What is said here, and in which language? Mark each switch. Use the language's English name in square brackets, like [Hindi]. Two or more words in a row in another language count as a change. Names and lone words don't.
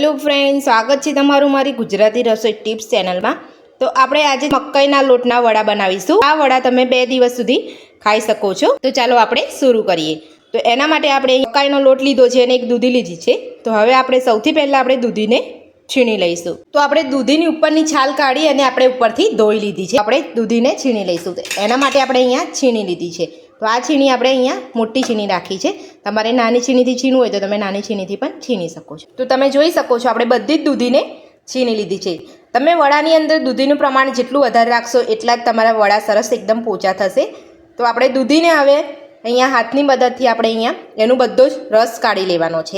[English] Hello friends, [Hindi] स्वागत है [Gujarati] તમારુ મારી [Hindi] गुजराती रसोई टिप्स चैनल में। [Gujarati] તો આપણે આજ મકઈના લોટના વડા બનાવીશું। આ વડા તમે 2 દિવસ સુધી ખાઈ સકો છો। તો ચાલો આપણે શુરૂ કરીએ। તો એના માટે આપણે મકઈનો લોટ લીધો છે અને એક દૂધી લીધી છે। તો હવે આપણે સૌથી પહેલા આપણે દૂધીને છીણી લઈશું। તો આપણે દૂધીની ઉપરની છાલ કાઢી અને આપણે ઉપરથી ધોઈ લીધી છે। આપણે દૂધીને છીણી લઈશું। તો એના માટે આપણે અહીંયા છીણી લીધી છે। તો આ છીણી આપણે અહીંયા મોટી છીણી રાખી છે। તમારે નાની છીણીથી છીણવું હોય તો તમે નાની છીણીથી પણ છીણી શકો છો। તો તમે જોઈ શકો છો આપણે બધી જ દૂધીને छीणी લીધી છે। તમે વડાની અંદર દૂધીનું પ્રમાણ જેટલું વધારે રાખશો એટલા જ તમારા વડા સરસ એકદમ પોચા થશે। તો આપણે દૂધીને હવે અહીંયા હાથની મદદથી આપણે અહીંયા એનું બધો જ રસ કાઢી લેવાનો છે।